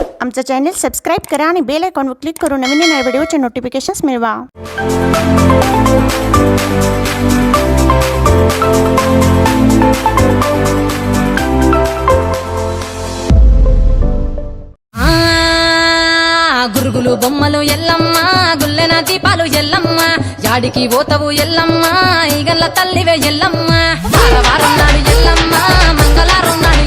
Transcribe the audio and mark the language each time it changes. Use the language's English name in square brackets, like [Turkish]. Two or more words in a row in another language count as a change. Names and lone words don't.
[Marathi] आमचं चॅनल सबस्क्राईब करा आणि [English] bell iconवर [Marathi] क्लिक करून नवीन नवीन व्हिडिओचे नोटिफिकेशन्स मिळवा. [Telugu] గురుగులు బొమ్మలు ఎల్లమ్మ గుల్లెన దీపాలు ఎల్లమ్మ యాడికి పోతవు ఎల్లమ్మ ఈగల్ల తల్లివే ఎల్లమ్మ వారం నాడు ఎల్లమ్మ మంగళారం నాడు